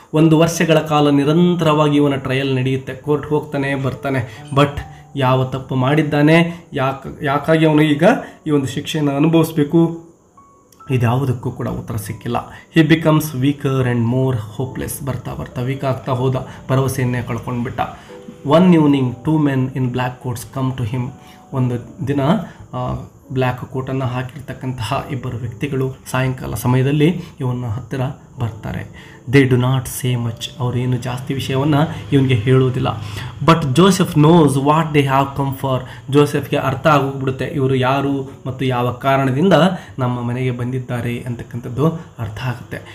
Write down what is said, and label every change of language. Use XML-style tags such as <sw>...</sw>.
<kn>1 ವರ್ಷಗಳ ಕಾಲ ನಿರಂತರವಾಗಿ ಇವನ ಟ್ರಯಲ್ ನಡೆಯುತ್ತೆ. ಕೋರ್ಟ್ ಹೋಗ್ತಾನೆ ಬರ್ತಾನೆ, ಬಟ್ ಯಾವ ತಪ್ಪು ಮಾಡಿದ್ದಾನೆ, ಯಾಕಾಗಿ ಅವನು ಈಗ ಈ ಒಂದು ಶಿಕ್ಷೆಯನ್ನು ಅನುಭವಿಸಬೇಕು, ಇದ್ಯಾವುದಕ್ಕೂ ಕೂಡ ಉತ್ತರ ಸಿಕ್ಕಿಲ್ಲ.</kn> <en>He becomes weaker and more hopeless.</en> <kn>ಬರ್ತಾ ಬರ್ತಾ ವೀಕ್ ಆಗ್ತಾ ಹೋದ, ಭರವಸೆಯನ್ನೇ ಕಳ್ಕೊಂಡ್ಬಿಟ್ಟ.</kn> <en>One evening 2 men in black coats come to him.</en> <kn>ಒಂದು ದಿನ ಬ್ಲ್ಯಾಕ್ ಕೋಟನ್ನು ಹಾಕಿರ್ತಕ್ಕಂತಹ ಇಬ್ಬರು ವ್ಯಕ್ತಿಗಳು ಸಾಯಂಕಾಲ ಸಮಯದಲ್ಲಿ ಇವನ ಹತ್ತಿರ ಬರ್ತಾರೆ.</kn> <en>they do not say much,</en> <kn>ಅವರೇನು ಜಾಸ್ತಿ ವಿಷಯವನ್ನು ಇವನಿಗೆ ಹೇಳುವುದಿಲ್ಲ.</kn> <en>But Joseph knows what they have come for.</en> <kn>ಜೋಸೆಫ್ಗೆ ಅರ್ಥ ಆಗೋಗ್ಬಿಡುತ್ತೆ ಇವರು ಯಾರು ಮತ್ತು ಯಾವ ಕಾರಣದಿಂದ ನಮ್ಮ ಮನೆಗೆ ಬಂದಿದ್ದಾರೆ ಅಂತಕ್ಕಂಥದ್ದು ಅರ್ಥ ಆಗುತ್ತೆ.</kn>